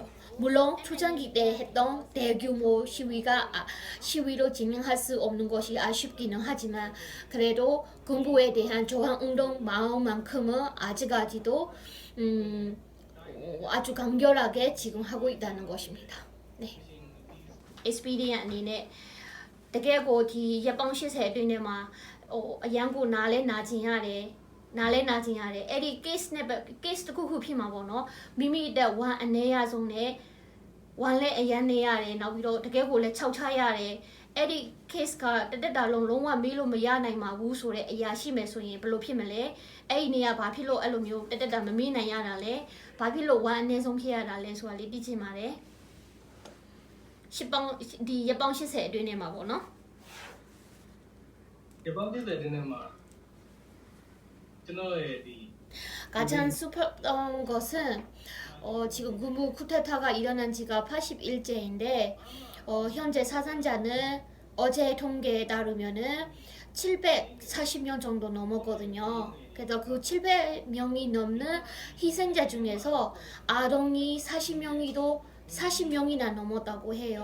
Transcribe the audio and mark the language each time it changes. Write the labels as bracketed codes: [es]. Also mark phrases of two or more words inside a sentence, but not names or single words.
[ko] 물론 초창기 때 했던 대규모 시위로 진행할 수 없는 것이 아쉽기는 하지만 그래도 군부에 대한 저항 운동 마음만큼은 아직까지도 아주 간결하게 지금 하고 있다는 것입니다. 네. [my] SPD အနေနဲ့တကယ်ကိုဒီရက်ပေါင်း80အတွင်းထဲမှာအရန်ကိုနားလဲနာကျင်ရတယ်အဲ့ဒီ case နဲ့ case တစ်ခုဖြစ် မှာပေါ့နော်မိမိအတွက်ဝမ်းအနေရဆုံးနဲ့ဝမ်းလဲအရန်နေရတယ်နောက်ပြီးတော့တကယ်ကိုလဲခြောက်ချရတယ်အဲ့ဒီ case ကတက်တာလုံးဝမေးလို့မရနိုင်ပါဘူးဆိုတဲ့အရာရှိမယ်ဆိုရင်ဘယ်လိုဖြစ်မလဲအဲ့ဒီနေရာဘာဖြစ်လို့အဲ့လိုမျိုးတက်တာမမေးနိုင်ရတာလဲဘာဖြစ်လို့ဝမ်းအနေဆုံးဖြစ်ရတာလဲဆိုတာလေးသိချင်ပါတယ်ဒီရက်ပေါင်း80အတွင်းထဲမှာပေါ့နော် ဒီပေါင်းပြည့်တဲ့နေ့မှာကျွန်တော်ရဲ့ဒီ [ko] 가장 슬펐던 것은 지금 군부 쿠데타가 일어난 지가 80일째인데 현재 사상자는 어제 통계에 따르면은 740명 정도 넘었거든요. 그래서 그 700명이 넘는 희생자 중에서 아동이 40명이나 넘었다고 해요.